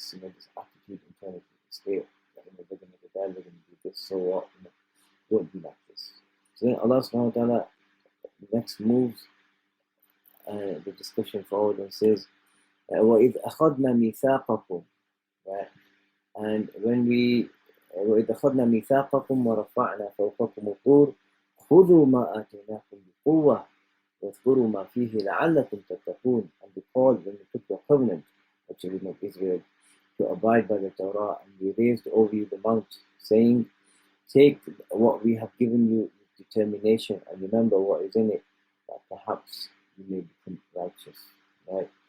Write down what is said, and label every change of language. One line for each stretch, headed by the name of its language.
English: This, this attitude internally. Stay. They're going to rebel. They're going to do this. So what? Don't be like this. So then Allah subhanahu wa ta'ala next moves the discussion forward and says,
Arabic: وَإِذْ أَخَذْنَا مِيثَاقَكُمْ,
English: right? And when we
Arabic: وَإِذْ أَخَذْنَا مِيثَاقَكُمْ وَرَفَعْنَا فَوْقَكُمُ الطُّورَ خُذُوا مَا آتَيْنَاكُمْ بِقُوَّةٍ وَاذْكُرُوا مَا فِيهِ لَعَلَّكُمْ تَتَّقُونَ.
English: And because when we took the covenant, the children of Israel, to abide by the Torah, and we raised over you the mount, saying, take what we have given you with determination, and remember what is in it, that perhaps you may become righteous, right?